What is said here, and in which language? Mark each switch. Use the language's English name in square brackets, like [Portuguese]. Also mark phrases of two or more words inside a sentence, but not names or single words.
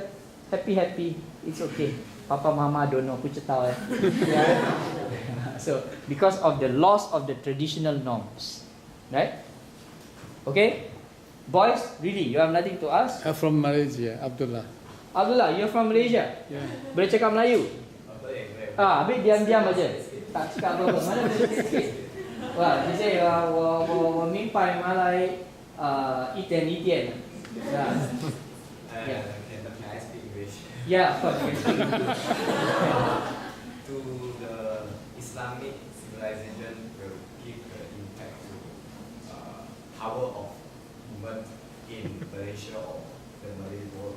[English] Happy. It's okay. Papa, mama don't know. Yeah. So, because of the loss of the traditional norms. Right? Okay? Boys, really, you have nothing to ask? I'm from Malaysia, Abdullah. Abdullah, you're from Malaysia? Yeah. [Malay] Boleh cakap Melayu? Habis diam-diam aja. Tak cakap apa-apa. Mana boleh sikit? Wah, dia say, [Chinese] 我明白马来一点一点. [English] Yeah. Can I speak English? Yeah, of course, you can speak English. To the Islamic civilization will give the impact to power of women in Malaysia or the Malay world.